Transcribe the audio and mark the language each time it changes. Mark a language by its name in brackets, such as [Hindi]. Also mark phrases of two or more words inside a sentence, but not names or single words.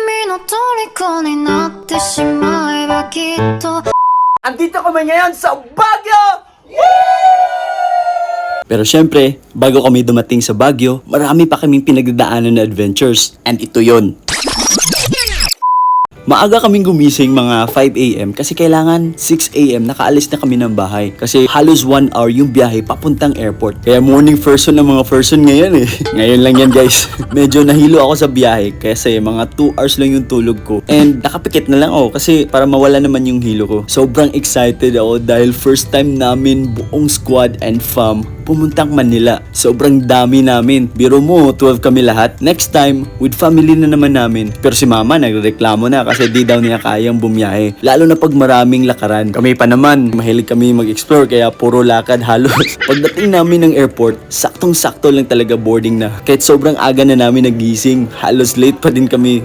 [Japanese] の虜になってしまえばきっと [Filipino] Andito kami ngayon sa Baguio! Pero syempre, bago kami dumating sa Baguio, marami pa kaming pinagdadaanan na adventures. And ito yon. Maaga kaming gumising mga 5 AM kasi kailangan 6 AM nakaalis na kami ng bahay. Kasi halos 1 hour yung biyahe papuntang airport. Kaya [English] morning person [Filipino] ng mga person ngayon eh. Ngayon lang yan guys. Medyo nahilo ako sa biyahe kasi mga 2 hours lang yung tulog ko. And nakapikit na lang ako kasi para mawala naman yung hilo ko. Sobrang excited ako dahil [English] first time [Filipino] namin buong [English] squad and fam [Filipino] pumuntang Manila. Sobrang dami namin. Biro mo, 12 kami lahat. [English] Next time, [Filipino] with family na naman namin. Pero si mama nagreklamo na kasi di daw niya kayang bumiyahe. Lalo na pag maraming lakaran. Kami pa naman, mahilig kami mag-explore kaya puro lakad halos. Pagdating namin ng airport, saktong-sakto lang talaga boarding na. Kahit sobrang aga na namin nagising, halos late pa din kami.